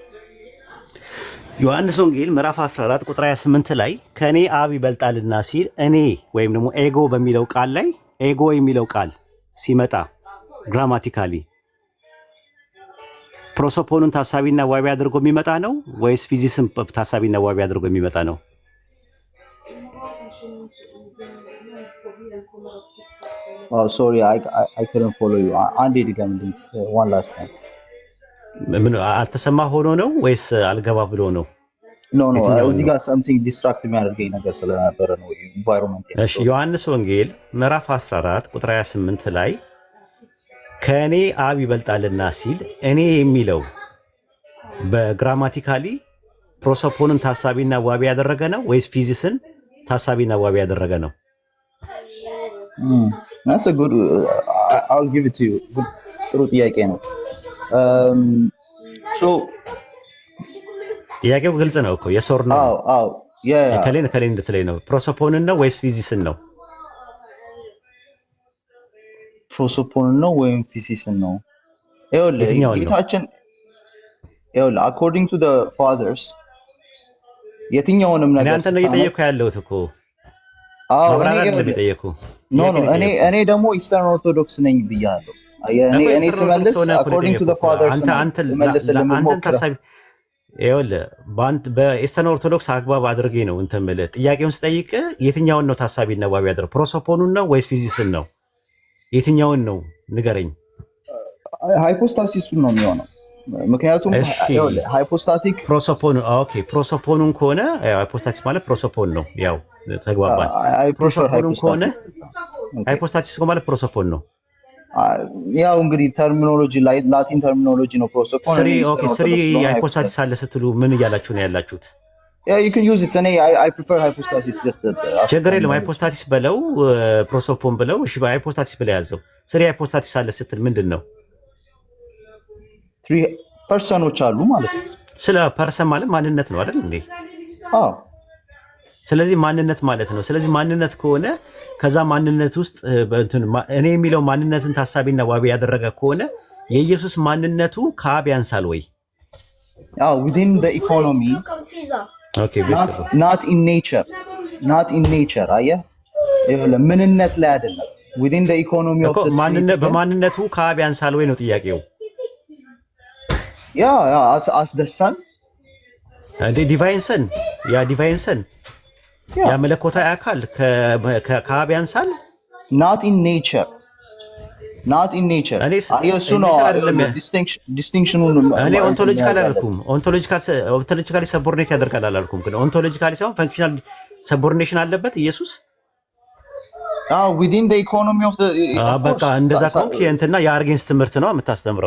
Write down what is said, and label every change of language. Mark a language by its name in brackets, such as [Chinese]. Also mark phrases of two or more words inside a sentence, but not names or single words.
[Amharic] ዮሐንስ ወንጌል ምዕራፍ 14 ቁጥር 28 ላይ ከእኔ አብ ይበልጣልና ሲል እኔ ወይም ደግሞ ኤጎ በሚለው ቃል ላይ ኤጎ የሚለው ቃል ሲመጣ ግራማቲካሊ ፕሮሶፖኑን ታሳቢና ዋቢ አድርጎ የሚመጣ ነው ወይስ ፊዚስን ታሳቢና ዋቢ አድርጎ የሚመጣ ነው? [English] sorry I couldn't follow you [Amharic] አንዴ ድገምልኝ [English] one last time። [Amharic] ምን አልተሰማ ሆኖ ነው ወይስ አልገባ ብሎ ነው? ኖ እዚህ ጋር [English] something distract [Amharic] የሚያደርገኝ ነገር ስለነበረ ነው environment። እሺ ዮሐንስ ወንጌል ምዕራፍ 14 ቁጥር 28 ላይ ከእኔ አብ ይበልጣልና ሲል እኔ የሚለው በግራማቲካሊ ፕሮሶፖንን ታሳቢና ዋቢ ያደረገ ነው ወይስ ፊዚስን ታሳቢና ዋቢ ያደረገ ነው? [English] That's a good I'll give it to you። [Amharic] ጥሩ ጥያቄ ነው። ጥያቄው ግልጽ ነው እኮ የሶር ነው። ከሌን እንድትለኝ ነው። ፕሮሶፖንን ነው ወይስ ፊዚስን ነው? ፕሮሶፖንን ነው ወይም ፊዚስን ነው? ይኸውልህ ጌታችን [English] according to the fathers [Amharic] የትኛውንም ነገር አንተ ነው እየጠየኩ ያለሁት እኮ። እኔ ደግሞ ኢስተርን ኦርቶዶክስ ነኝ ብያለሁ። እኔ ስመልስ [English] according to the fathers [Amharic] ይኸውልህ በኢስተርን ኦርቶዶክስ አግባብ አድርጌ ነው እንትን የምልህ። ጥያቄውን ስጠይቅ የትኛውን ነው ታሳቢና ዋቢ ያደረገው? ፕሮሶፖኑን ነው ወይስ ፊዚክስን ነው? የትኛውን ነው ንገረኝ። ሃይፖስታሲሱን ነው የሚሆነው። ምክንያቱም ሃይፖስታቲክ ፕሮሶፖኑን ከሆነ ሃይፖስታቲስ ማለት ፕሮሶፖን ነው። ያው ተግባባን። ፕሮሶፖኑን ከሆነ ሃይፖስታቲስ ማለት ፕሮሶፖን ነው። ያው እንግዲህ [English] terminology Latin terminology [Amharic] ነው ፕሮሶፖን። [English] three hypostasis [Amharic] አለ ስትሉ ምን እያላችሁ ነው ያላችሁት? [English] you can use it I prefer hypostasis just [Amharic] ችግር የለም። ሃይፖስታቲስ በለው ፕሮሶፖን በለው። እሺ ሃይፖስታቲስ ብለህ ያዘው። [English] three hypostasis [Amharic] አለ ስትል ምንድን ነው? ፐርሰኖች አሉ ማለት ነው። ስለ ፐርሰን ማለት ማንነት ነው አይደል እንዴ? አዎ። ስለዚህ ማንነት ማለት ነው። ስለዚህ ማንነት ከሆነ ከዛ ማንነት ውስጥ እኔ የሚለው ማንነትን ታሳቢና ዋቢ ያደረገ ከሆነ የኢየሱስ ማንነቱ ከአብ ያንሳል ወይ? [English] አዎ within the economy not in nature [Amharic] አየህ፣ ምንነት ላይ አይደለም [English] within the economy of the [Amharic] በማንነቱ ከአብ ያንሳል ወይ ነው ጥያቄው። [English] as the son divine son [Amharic] ያ መለኮታዊ አካል ከአብ ያንሳል። [English] not in nature [Amharic] እሱ ነው ዲስቲንክሽኑ። እኔ ኦንቶሎጂካል አላልኩም። [English] ontologically subordinate [Amharic] ያደርጋል አላልኩም። ግን ኦንቶሎጂካሊ ሳይሆን [English] functional subordination [Amharic] አለበት ኢየሱስ። [English] within the economy of the [Amharic] በቃ እንደዛ ከሆንክ የእንትና የአርጌንስ ትምህርት ነው የምታስተምረው።